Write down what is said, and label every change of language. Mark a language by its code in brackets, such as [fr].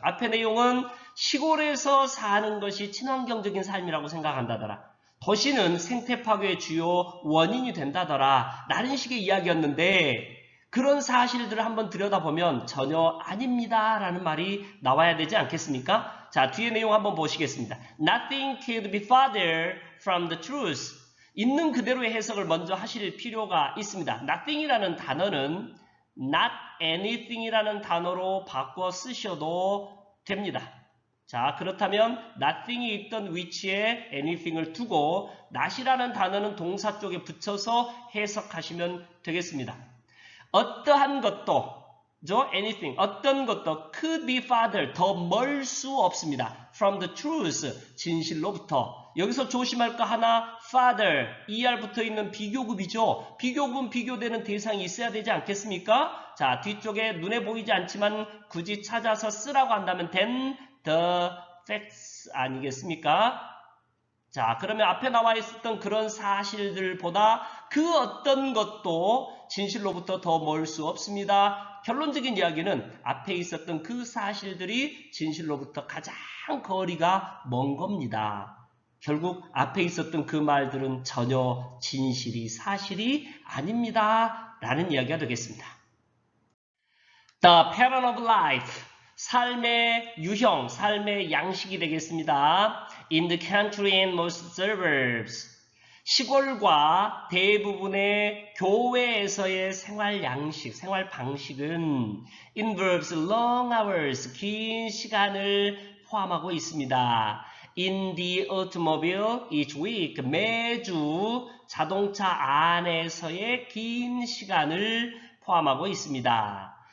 [ko] 앞의 내용은 시골에서 사는 것이 친환경적인 삶이라고 생각한다더라. 도시는 생태 파괴의 주요 원인이 된다더라 라는 식의 이야기였는데, 그런 사실들을 한번 들여다보면 전혀 아닙니다 라는 말이 나와야 되지 않겠습니까? 자, 뒤에 내용 한번 보시겠습니다. [en] Nothing could be farther from the truth. [ko] 있는 그대로의 해석을 먼저 하실 필요가 있습니다. Nothing이라는 단어는 not anything이라는 단어로 바꿔 쓰셔도 됩니다. 자, 그렇다면 nothing이 있던 위치에 anything을 두고 not이라는 단어는 동사 쪽에 붙여서 해석하시면 되겠습니다. 어떠한 것도 anything, 어떤 것도 [en] could be farther, [ko] 더 멀 수 없습니다. [en] from the truth, 진실로부터. [ko] 여기서 조심할 거 하나, farther, er 붙어 있는 비교급이죠. 비교급은 비교되는 대상이 있어야 되지 않겠습니까? 자, 뒤쪽에 눈에 보이지 않지만 굳이 찾아서 쓰라고 한다면 [en] then the facts [ko] 아니겠습니까? 자, 그러면 앞에 나와 있었던 그런 사실들보다 그 어떤 것도 진실로부터 더 멀 수 없습니다. 결론적인 이야기는 앞에 있었던 그 사실들이 진실로부터 가장 거리가 먼 겁니다. 결국 앞에 있었던 그 말들은 전혀 진실이 사실이 아닙니다. 라는 이야기가 되겠습니다. [en] The pattern of life. [ko] 삶의 유형, 삶의 양식이 되겠습니다. [en] In the country and most suburbs. [ko] 시골과 대부분의 교외에서의 생활 양식, 생활 방식은 [en] involves long hours, [ko] 긴 시간을 포함하고 있습니다. [en] In the automobile each week, [ko] 매주 자동차 안에서의 긴 시간을 포함하고 있습니다.